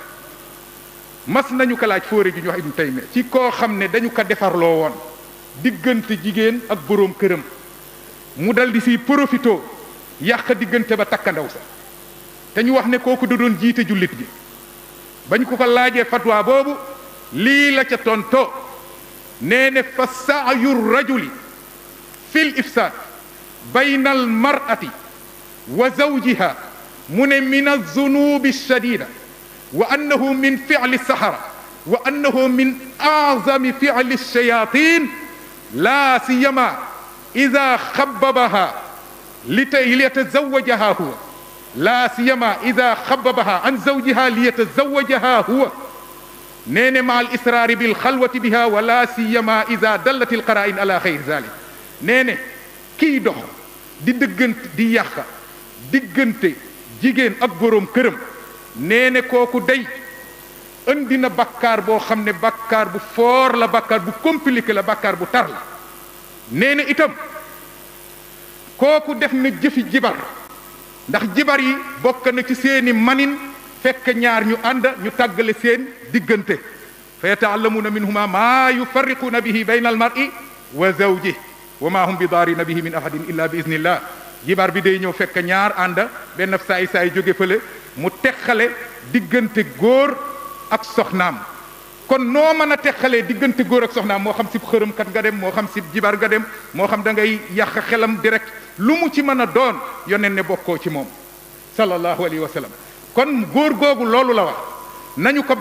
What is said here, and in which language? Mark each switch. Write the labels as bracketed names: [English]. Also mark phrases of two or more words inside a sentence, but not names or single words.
[Wolof] mas nañu ko laaj fóore ji ñu wax Ibnu Taymiya ci koo xam ne dañu ko defarloo woon diggante jigéen ak boroom këram mu dal di siy profito yàq diggante ba takkandaw sa te ñu wax ne kooku da doon jiite jullit ji bañ ko laajee fatwa boobu lii la ca tonto nee ne [Arabic] فسعي الرجل في الإفساد بين المرأة وزوجها مو ne من الذنوب الشديدة وأنه من فعل السحرة وأنه من أعظم فعل الشياطين لا سيما إذا خببها ليتزوجها هو لا سيما إذا خببها عن زوجها ليتزوجها هو [Wolof] nee ne [Arabic] مع الإصرار بالخلوة بها ولا سيما إذا دلت القرائن على خير ذلك [Wolof] nee ne kii dox di dëggante di yàq diggante jigéen ak boroom këram nee ne kooku day indi na bakkaar boo xam ne bakkaar bu foor la bakkaar bu compliqué la bakkaar bu tar la nee na itam kooku def na jëfi jibar ndax jibar yi bokk na ci seeni manin fekk ñaar ñu ànd ñu tàggale seen diggante [Arabic] فيتعلمون منهما ما يفرقون به بين المرء وزوجه وما هم بضارين به من أحد إلا بإذن الله [Wolof] jibar bi day ñëw fekk ñaar ànd benn saay jóge fële mu teqale diggante góor ak soxnaam kon noo mën a teqalee diggante góor ak soxnaam moo xam si xërëmkat nga dem moo xam si jibar nga dem moo xam da ngay yàq xelam direct lu mu ci mën a doon yoneen ne bokkoo ci moom [Arabic] صلى الله عليه وسلم [Wolof] kon góor googu loolu la wax nañu ko